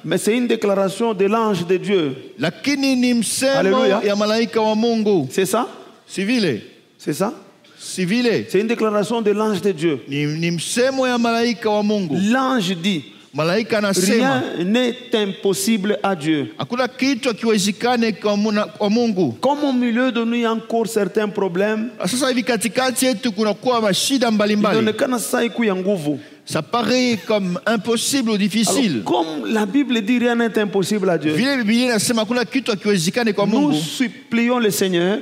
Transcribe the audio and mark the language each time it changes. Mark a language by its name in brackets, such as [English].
[French] mais c'est une déclaration de l'ange de Dieu. [Swahili] lakini ni msemo Hallelujah. ya malaika wa Mungu. [French] C'est ça? [Swahili] Si vile, [French] C'est ça? [Swahili] si vile [French] C'est une déclaration de l'ange de Dieu. [Swahili] ni msemo ya malaika wa Mungu. [French] L'ange dit, [Swahili] Malaika anasema [French] rien n'est impossible à Dieu. [Swahili] hakuna kitu kiwezekane kwa Mungu. [French] Comme au milieu de nous, il y a encore certains problèmes, [Swahili] Sasa hivi katikati yetu kunakuwa mashida mbalimbali. inaonekana sasa iko ya nguvu. [French] Ça paraît comme impossible ou difficile. Alors, comme la Bible dit, rien n'est impossible à Dieu. [Swahili] Vile Biblia inasema hakuna kitu kiwezekane kwa [French] Nous [Swahili] Mungu. [French] supplions le Seigneur